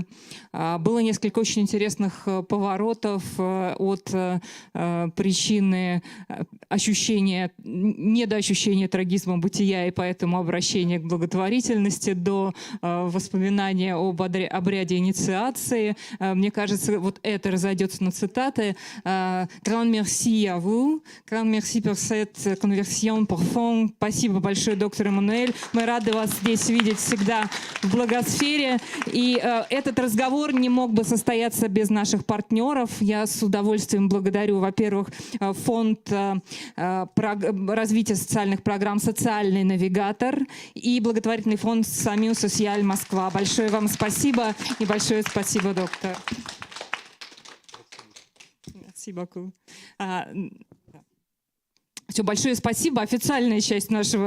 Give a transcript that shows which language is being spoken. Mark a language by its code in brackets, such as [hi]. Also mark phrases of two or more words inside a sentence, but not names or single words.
[ru] Было несколько очень интересных поворотов от причины ощущения, недоощущения трагизма бытия и поэтому обращения к благотворительности до воспоминания об обряде инициации. Мне кажется, вот это разойдется на цитаты. [fr] Grand merci à vous. Grand merci pour cette conversion profonde. [ru] Спасибо большое, доктор Эммануэль. Мы рады вас здесь видеть всегда в Благосфере. И этот разговор не мог бы состояться без наших партнеров. Я с удовольствием благодарю, во-первых, фонд развития социальных программ «Социальный навигатор» и благотворительный фонд «Самил Социаль Москва». Большое вам спасибо и большое спасибо, доктор. [fr] Merci beaucoup. [ru] Все, большое спасибо. Официальная часть нашего